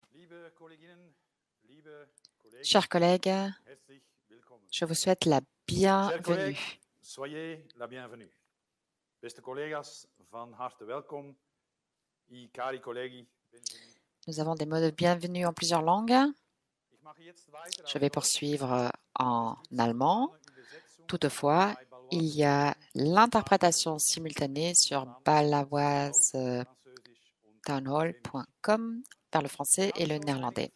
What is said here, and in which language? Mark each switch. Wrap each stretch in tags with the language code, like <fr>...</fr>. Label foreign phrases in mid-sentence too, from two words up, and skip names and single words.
<fr>Chers collègues, je vous souhaite la bienvenue. Soyez la bienvenue.</fr> <nl>Beste collega's, van harte welkom.</nl> <it>Cari colleghi.</it> <fr>Nous avons des mots de bienvenue en plusieurs langues. Je vais poursuivre en allemand. Toutefois, il y l'interprétation simultanée sur balawastownhall.com vers le français et le néerlandais.</fr>